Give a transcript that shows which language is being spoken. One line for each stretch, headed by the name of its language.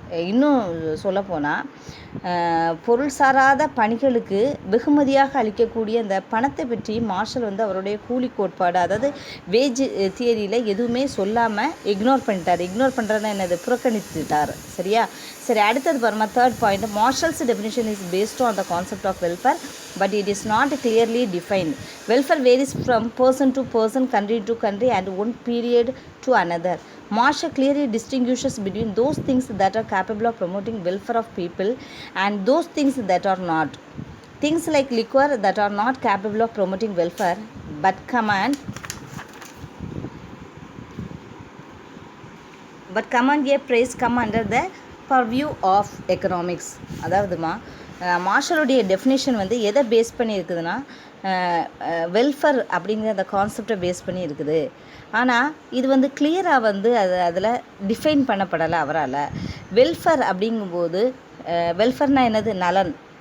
Tamil: இன்னும் சொல்லப்போனால் பொருள் சாராத பணிகளுக்கு வெகுமதியாக அளிக்கக்கூடிய அந்த பணத்தை பற்றி மார்ஷல் வந்து அவருடைய கூலி கோட்பாடு, அதாவது வேஜ் தியரியில் எதுவுமே சொல்லாமல் இக்னோர் பண்ணிட்டார். இக்னோர் பண்ணுறதுனா என்னது? புறக்கணித்துட்டார். சரியா? சரி, அடுத்தது பாருமா, third point.
English: Marshall's definition is based on the concept of welfare but it is not clearly defined. Welfare varies from person to person, country to country and one period to another. Marshall clearly distinguishes between those things that are capable of promoting welfare of people and those things that are not. Things like liquor that are not capable of promoting welfare but command a price come under the purview of economics.
Tamil: அதாவதுமா மார்ஷலுடைய definition வந்து எதை base பண்ணி இருக்குதுன்னா welfare அப்படிங்கிற அந்த கான்செப்டை base பண்ணி இருக்குது. ஆனால் இது வந்து கிளியராக வந்து அதில் டிஃபைன் பண்ணப்படலை அவரால். வெல்ஃபேர் அப்படிங்கும்போது வெல்ஃபேர்னால் என்னது? நலன்.